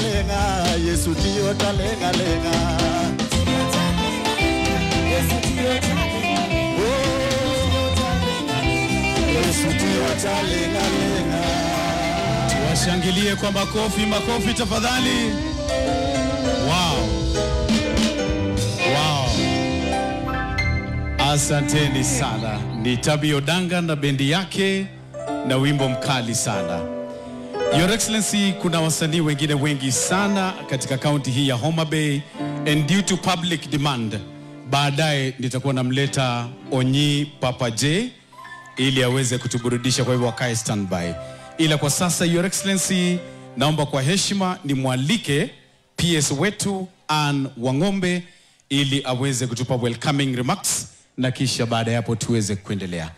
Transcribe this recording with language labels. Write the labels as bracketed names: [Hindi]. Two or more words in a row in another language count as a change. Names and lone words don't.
[Luo (Kenya and Tanzania)] talenga, Yesu tiyo talenga lenga. Yesu tiyo talenga. Yesu tiyo talenga lenga. [Swahili] Tuwashangilie kwa makofi tafadhali. Wow. Asanteni sana. Ni Tabi Odanga na bendi yake na wimbo mkali sana. [English] Your Excellency, [Swahili] kuna wasanii wengine wengi sana katika kaunti hii ya Homa Bay, [English] and due to public demand, [Swahili] baadaye nitakuwa namleta Onyi Papa J ili aweze kutuburudisha, kwa hivyo wakae standby. Ila kwa sasa, [English] Your Excellency, [Swahili] naomba kwa heshima nimwalike PS wetu Ann Wangombe ili aweze kutupa [English] welcoming remarks, [Swahili] na kisha baada ya hapo tuweze kuendelea.